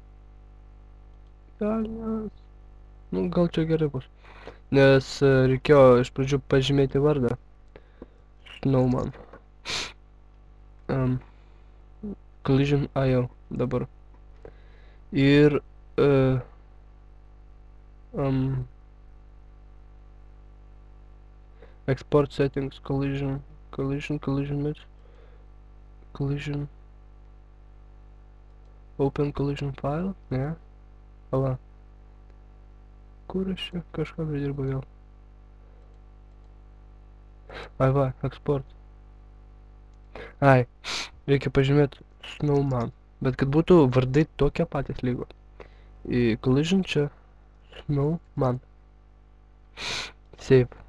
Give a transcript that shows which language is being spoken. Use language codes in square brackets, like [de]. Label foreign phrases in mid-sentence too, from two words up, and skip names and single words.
[lt] Velnias. Nu, gal čia gerai bus. Nes reikėjo iš pradžių pažymėti vardą. Snowman. Collision IO dabar. [en] Ir export settings, collision match, collision, open collision file, [lt] ne, pala, kur aš čia kažką pridirbu vėl, ai va, export, ai, reikia pažymėti Snowman, bet kad būtų vardai tokie patys lygo, į collision čia, Snowman, save.